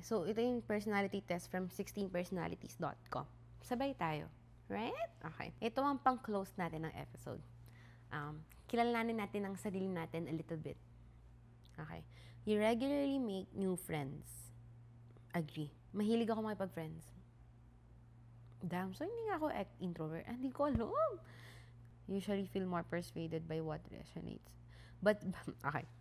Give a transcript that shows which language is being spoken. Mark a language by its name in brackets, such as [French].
[Filipino] So, ito yung personality test from 16personalities.com. Sabay tayo. Right? Okay. Ito ang pang-close natin ng episode. Kilalanin natin ang sarili natin [English] a little bit. [Filipino] Okay. [English] You regularly make new friends. [Filipino] Agree. Mahilig ako makipag-friends. Damn, so hindi nga ako introvert. Hindi ko alam. [English] Usually feel more persuaded by what resonates. But, okay.